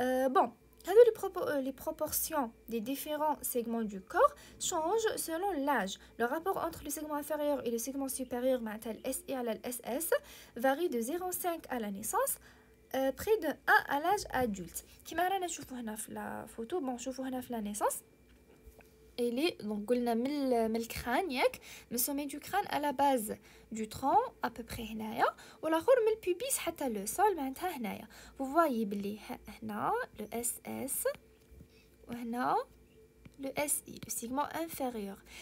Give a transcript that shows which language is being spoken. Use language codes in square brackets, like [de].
[fr] Bon, les proportions des différents segments du corps changent selon l'âge. Le rapport entre le segment inférieur et le segment supérieur, SI à la SS, varie de 0,5 à la naissance, près de 1 à l'âge adulte. [ar] كما رانا نشوفوا هنا في la photo, bon, نشوفوا هنا في [fr] la naissance. Elle est donc [ar] قلنا من الكران ياك من [fr] sommet du crâne à la base du tronc à peu près [ar] هنايا والاخر من البوبيس حتى [fr] le sol [ar] معناتها هنايا. [fr] Vous voyez [ar] بلي هنا [fr] le SS [ar] وهنا [fr] le SI le segment inférieur.